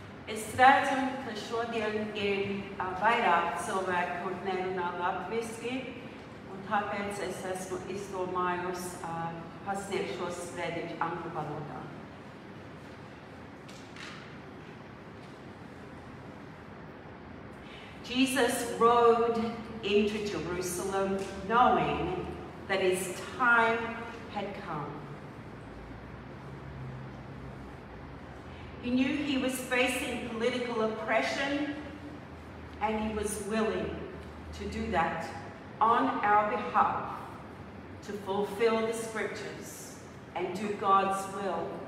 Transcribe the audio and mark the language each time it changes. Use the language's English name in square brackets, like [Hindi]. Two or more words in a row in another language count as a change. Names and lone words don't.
[Latvian] Es redzam, ka šodien ir vairāk cilvēku, kur nerunā latviski, un tāpēc es esmu izdomājusi pasniegt šo sprediķu angļu valodā. [English] Jesus rode into Jerusalem knowing that his time had come. He knew he was facing political oppression, and he was willing to do that on our behalf to fulfill the scriptures and do God's will.